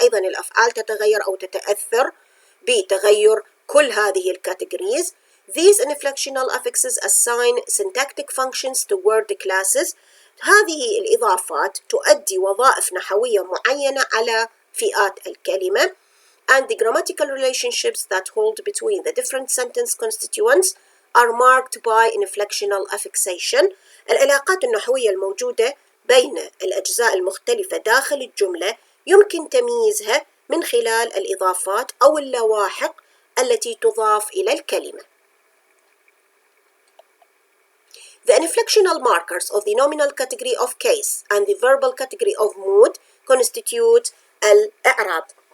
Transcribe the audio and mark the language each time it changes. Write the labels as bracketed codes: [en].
[ar] أيضا الأفعال تتغير أو تتأثر بتغير كل هذه الكاتيجوريز. [en] These inflectional affixes assign syntactic functions to word classes. [ar] هذه الإضافات تؤدي وظائف نحوية معينة على فئات الكلمة. [en] And the grammatical relationships that hold between the different sentence constituents are marked by inflectional affixation. [ar] العلاقات النحوية الموجودة بين الأجزاء المختلفة داخل الجملة يمكن تمييزها من خلال الإضافات أو اللواحق التي تضاف إلى الكلمة. [en] The inflectional markers of the nominal category of case and the verbal category of mood constitute الإعراب.